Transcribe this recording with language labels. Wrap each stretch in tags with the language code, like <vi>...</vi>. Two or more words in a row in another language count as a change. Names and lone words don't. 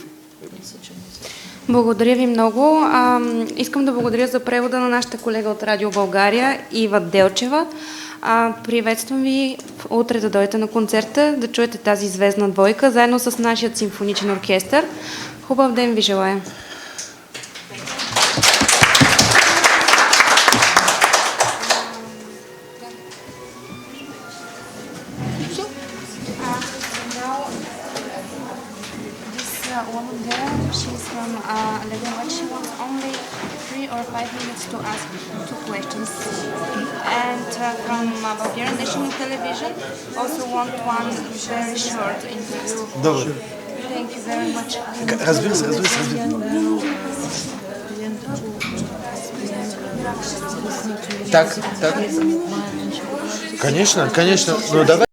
<bg>Благодаря ви много. Искам да благодаря за превода на нашата колега от Радио България, Ива Делчева. Приветствам ви утре да дойдете на концерта, да чуете тази звездна двойка, заедно с нашия симфоничен оркестър. Хубав ден ви желая!</bg> <en>Woman there, she's from Lebanon. She wants only 3 or 5 minutes to ask 2 questions. And from Bulgarian National Television, also want one very short interview.</en> <bg>Добре.</bg> <en>Thank you very much.</en> <bg>Разбира се.</bg> <ru>Так. Конечно. Но давай.</ru>